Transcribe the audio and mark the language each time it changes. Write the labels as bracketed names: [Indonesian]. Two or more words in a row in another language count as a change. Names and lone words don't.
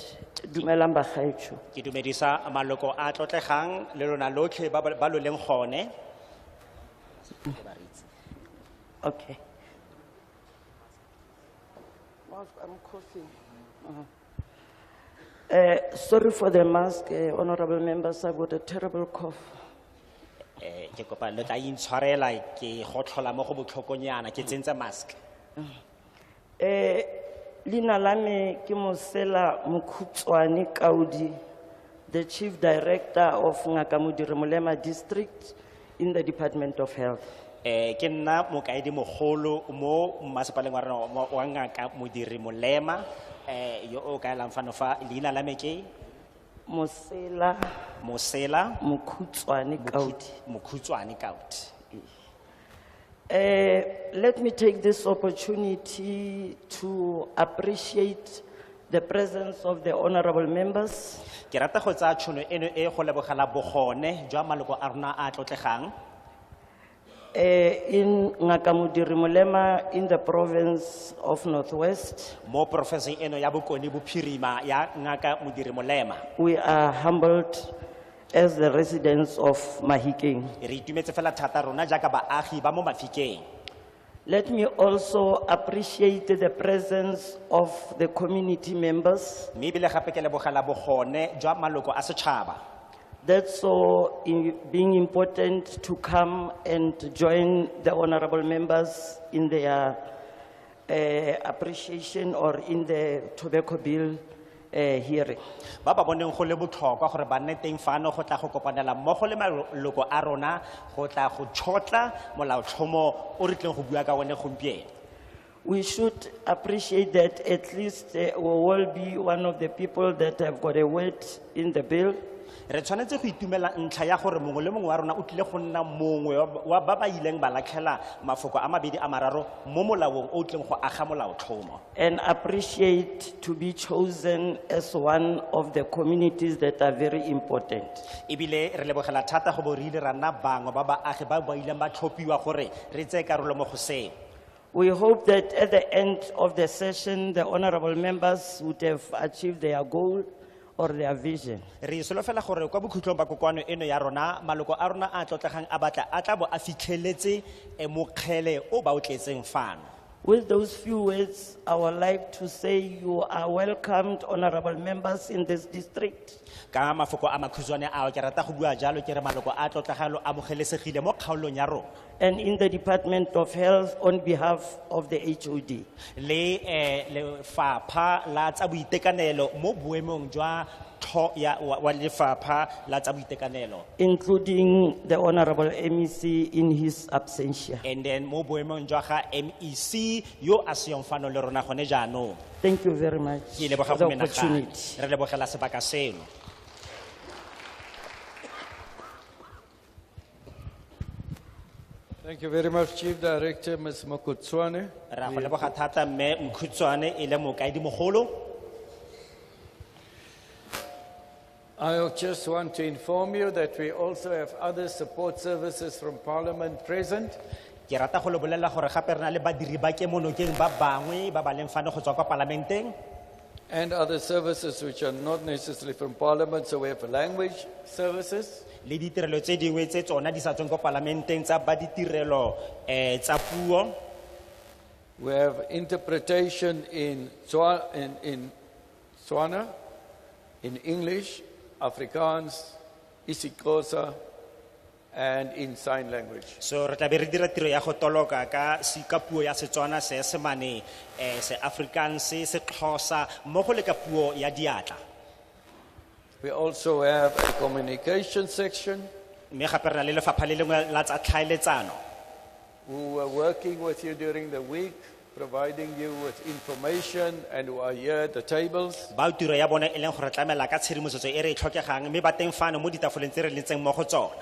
[Tswana] Dumelang bagaetsho. Ke dumedisa maloko a tlotlegang le lona lotlhe ba lo leng gone. [English] Okay. I'm coughing. Sorry for the mask, honorable members. I've got a terrible cough. [Tswana] Ke kopa le tla intshwarela ke gotlhola mo go botlhokonyana ke tsentse mask. Lina lame ki Mosela Mukhutswane Kaudi, [English] the Chief Director of Ngaka Modiri Molema District in the Department of Health. [Tswana] Ke nna mokaedi mogolo mo masepaleng wa rona wa Ngaka Modiri Molema yo o ka elang fano fa leina la me ke Mosela Mukhutswane Kaudi. [English] Let me take this opportunity to appreciate the presence of the honorable members [Tswana] Ke rata go tsaya tšhono eno e go lebogela bogone jwa maloko a rona a tlotlegang [English] in Ngaka Modiri Molema in the province of Northwest. [Tswana] mo porofenseng eno ya Bokone Bophirima ya Ngaka Modiri Molema. [English] We are humbled as the residents of Mahikeng. [Tswana] Re itumetse fela thata rona jaaka baagi ba mo Mafikeng. [English] Let me also appreciate the presence of the community members. [Tswana] Mme ebile gape ke lebogela bogone jwa maloko a setšhaba. [English] That's so being important to come and join the honorable members in their appreciation or in the tobacco bill hearing. [Tswana] Ba ba boneng go le botlhokwa gore ba nne teng fano go tla go kopanela mmogo le maloko a rona go tla go tšhotla molaotlhomo o re tleng go bua ka one gompieno. [English] We should appreciate that at least we will be one of the people that have got a word in the bill. [Tswana] Re tshwanetse go itumela ntlha ya gore mongwe le mongwe wa rona o tlile go nna mongwe wa ba ba ileng ba latlhela mafoko a mabedi a mararo mo molaong o tleng go aga molaotlhomo. [English] And appreciate to be chosen as one of the communities that are very important. [Tswana] Ebile re lebogela thata go bo re ile ra nna bangwe ba baagi ba ba ileng ba tlhophiwa gore re tseye karolo mo go seo. [English] We hope that at the end of the session, the honorable members would have achieved their goal or their vision. [Tswana] Re solofela gore kwa bokhutlong ba kokoano eno ya rona maloko a rona a tlotlegang a batla a tla bo a fitlheletse mokgele o ba o tletseng fano. [English] With those few words, I would like to say you are welcomed, honorable members in this district. [Tswana] Ka mafoko a makhutshwane a ke rata go bua jalo ke re maloko a tlotlagalo a mogelesegile mo kgaolong ya rona. [English] And in the Department of Health on behalf of the HOD. [Tswana] Le lefapha la tsa boitekanelo mo boemong jwa wa lefapha la tsa boitekanelo. [English] Including the honorable MEC in his absentia. And then [Tswana] mo boemong jwa ga MEC yo a seyong fano le rona gone jaanong. [English] Thank you very much [Tswana] Ke leboga [English] for the [Tswana] go menagane. [English] opportunity. [Tswana] Re lebogela sebaka seno. [English] Thank you very much, Chief Director, Ms. Mukhutswane. [Tswana] Ra go leboga thata mme Mkhutshwane e le mokaedi mogolo. [English] I just want to inform you that we also have other support services from Parliament present. [Tswana] Ke rata go le bolelela gore gape re na le badiri ba ke monokeng ba bangwe ba ba leng fane go tswa kwa parlamenteng. [English] And other services which are not necessarily from Parliament, so we have language services. [Tswana] Le ditirelo tse dingwe tse tsona di sa tsweng kwa parlamenteng tsa ba ditirelo tsa puo. [English] We have interpretation in Tswana, in English, Afrikaans, isiXhosa, and in sign language. [Tswana] So re tla be re dira tiro ya go toloka ka ka puo ya Setswana, Seesemane, se Afrikaans, se Xhosa mmogo le ka puo ya diatla. [English] We also have a communication section. [Tswana] Mme gape re na le lefapha le lengwe la tsa tlhaeletsano. [English] who were working with you during the week, providing you with information, and who are here at the tables. [Tswana] Ba tiro ya bona e leng gore tlamela ka tshedimosetso e re e tlhokegang mme ba teng fano mo ditafoleng tse re lentseng mo go tsona.